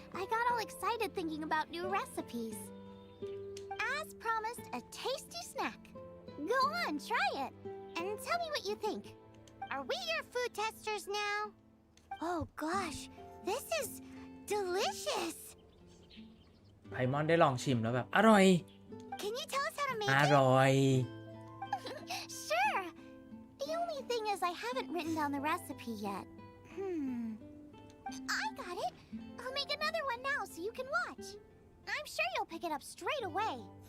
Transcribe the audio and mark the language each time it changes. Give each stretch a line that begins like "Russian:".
English: I got all excited thinking about new recipes. As promised, a tasty snack. Go on, try it. And tell me what you think. Are we your food testers now? Oh gosh, this is delicious.
Thai: ไพมอนได้ลองชิมแล้วแบบอร่อย
English: Can you tell us how to make อ it? ร่อย Sure. The only thing is I haven't written down the recipe yet. I got it. I'll make another one now so you can watch. I'm sure you'll pick it up straight away.